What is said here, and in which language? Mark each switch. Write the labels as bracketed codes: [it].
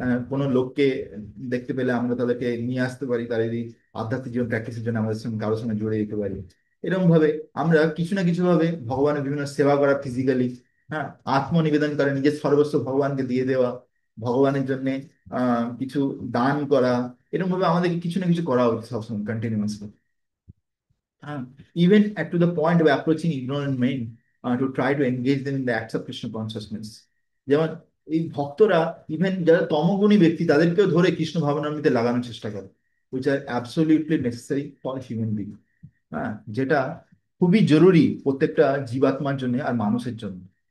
[bn] কোনো লোককে দেখতে পেলে আমরা তাদেরকে নিয়ে আসতে পারি, তার এই আধ্যাত্মিক জীবন প্র্যাকটিসের জন্য আমাদের সঙ্গে কারোর সঙ্গে জুড়ে দিতে পারি। এরকম ভাবে আমরা কিছু না কিছু ভাবে ভগবানের বিভিন্ন সেবা করা ফিজিক্যালি, হ্যাঁ, আত্মনিবেদন করে নিজের সর্বস্ব ভগবানকে দিয়ে দেওয়া, ভগবানের জন্য কিছু দান করা, এরকম ভাবে আমাদেরকে কিছু না কিছু করা উচিত সবসময় continuously. [en] Even at to the point of approaching ignorant men to try to engage them in the acts of Krishna consciousness. [bn] যেমন এই ভক্তরা, ইভেন যারা তমগুণী ব্যক্তি, তাদেরকেও ধরে কৃষ্ণ ভাবনামৃতে লাগানোর চেষ্টা করে, [en] which are absolutely necessary for human being। [bn] হ্যাঁ, যেটা খুবই জরুরি প্রত্যেকটা জীবাত্মার জন্য আর মানুষের জন্য।